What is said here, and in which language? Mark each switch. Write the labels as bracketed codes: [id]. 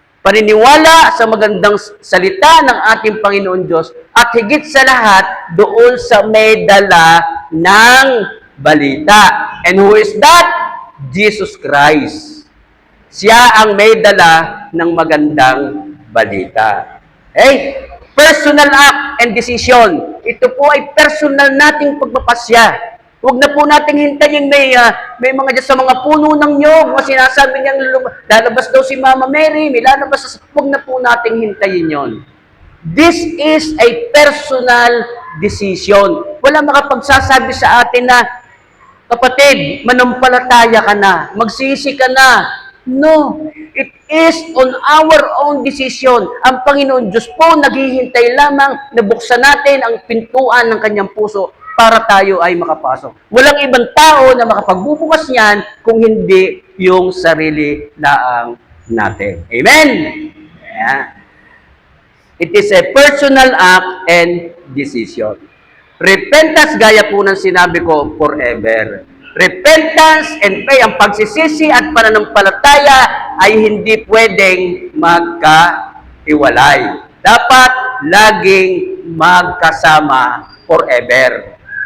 [tl] Paniniwala sa magandang salita ng ating Panginoon Diyos at higit sa lahat, doon sa may dala ng balita. [en] And who is that? [tl] Jesus Christ. Siya ang may dala ng magandang balita. Okay? [en] Personal act and decision. [tl] Ito po ay personal nating pagpapasya. Huwag na po nating hintayin may mga dyan sa mga puno ng nyog, mga sinasabi niyang lalabas daw si Mama Mary, may lalabas. Huwag na po nating hintayin yon. [en] This is a personal decision. [tl] Wala makapagsasabi sa atin na, kapatid, manampalataya ka na, magsisi ka na. [en] No, it is on our own decision. [tl] Ang Panginoon Diyos po naghihintay lamang na buksan natin ang pintuan ng kanyang puso para tayo ay makapasok. Walang ibang tao na makapagbubukas niyan kung hindi yung sarili laang natin. Amen? Yeah. [en] It is a personal act and decision. [tl] Repentance, gaya po ng sinabi ko, forever. [en] Repentance and pray, [tl] ang pagsisisi at pananampalataya ay hindi pwedeng magkahiwalay. Dapat laging magkasama forever.